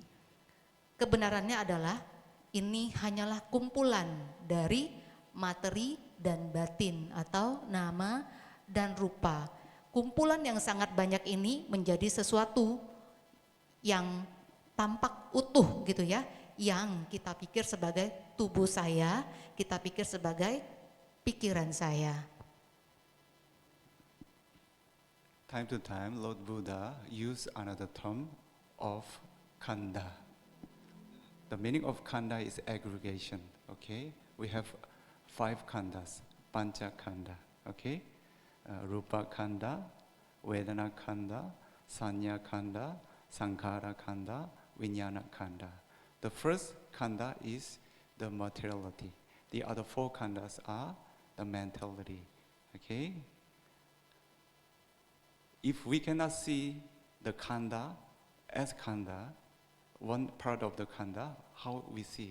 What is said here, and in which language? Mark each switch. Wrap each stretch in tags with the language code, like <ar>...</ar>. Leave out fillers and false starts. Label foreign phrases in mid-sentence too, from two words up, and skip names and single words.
<id>Kebenarannya adalah ini hanyalah kumpulan dari materi dan batin atau nama dan rupa. Kumpulan yang sangat banyak ini menjadi sesuatu yang tampak utuh gitu ya, yang kita pikir sebagai tubuh saya, kita pikir sebagai pikiran saya.</id> <en>Time to time, Lord Buddha used another term of khanda. The meaning of khanda is aggregation, okay? We have 5 khandas,</en> <pi>pancha khanda,</pi> <en>okay?</en> <pi>Rupa khanda, Vedana khanda, Sanya khanda, Sankhara khanda, Vijnana khanda.</pi> <en>The first khanda is the materiality. The other 4 khandas are the mentality, okay? If we cannot see the khanda as khanda, one part of the khanda, how we see?</en>